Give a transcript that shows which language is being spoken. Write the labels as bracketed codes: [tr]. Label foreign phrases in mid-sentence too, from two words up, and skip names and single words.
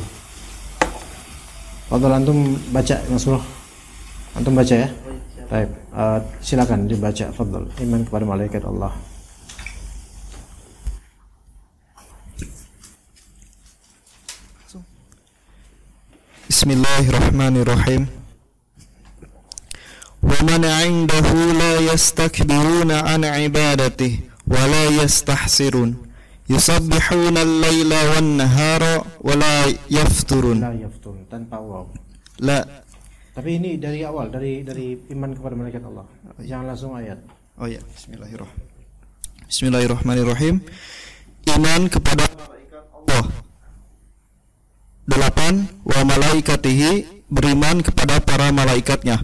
[ar] تفضل أنتم [id] baca, Mas Bro. Antum baca ya? Baik, silakan dibaca, fadhal. Iman kepada malaikat Allah. [ar] بسم الله الرحمن الرحيم. ومن عنده لا يستكبرون عن عبادته ولا يستحسرون يسبحون الليل والنهار ولا يفترون. لا يفترون [id] tanpa waw. La. Tapi ini dari awal, dari iman kepada malaikat Allah. Jangan langsung ayat. Oh ya, Bismillahirrahmanirrahim. Iman kepada malaikat Allah. 8. [ar] وملائكته, [id] beriman kepada para malaikatnya.